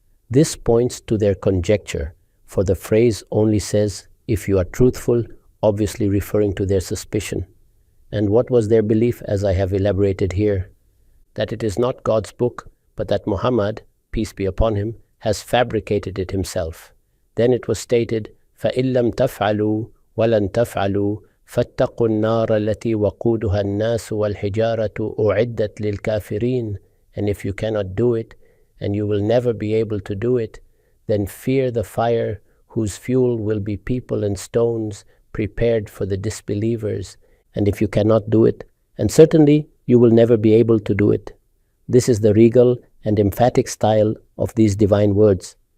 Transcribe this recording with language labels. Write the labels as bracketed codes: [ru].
[en] This points to their conjecture, for the phrase only says, if you are truthful, obviously referring to their suspicion. And what was their belief, as I have elaborated here? That it is not God's book, but that Muhammad, peace be upon him, has fabricated it himself. Then it was stated, [ar] فَإِن لَمْ تَفْعَلُوا وَلَنْ تَفْعَلُوا فَاتَّقُوا النَّارَ الَّتِي وَقُودُهَا النَّاسُ وَالْحِجَارَةُ أُعِدَّتْ لِلْكَافِرِينَ. [en] And if you cannot do it, and you will never be able to do it, then fear the fire whose fuel will be people and stones prepared for the disbelievers. And if you cannot do it, and certainly you will never be able to do it. This is the regal and emphatic style of these divine words.